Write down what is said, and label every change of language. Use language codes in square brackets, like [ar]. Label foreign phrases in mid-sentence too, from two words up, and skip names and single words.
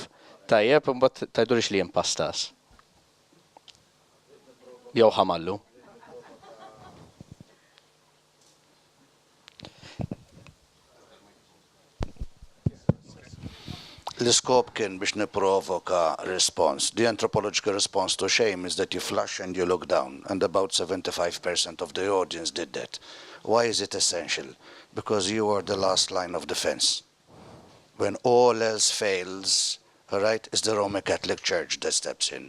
[mt] Tajjeb, imbagħad tgħidulix li impastas. Jew ħamallu. L-iskop kien biex niprovoka response. [en] The anthropological response to shame is that you flush and you look down, and about 75% of the audience did that. Why is it essential? Because you are the last line of defense. When all else fails, all right, it's the Roman Catholic Church that steps in.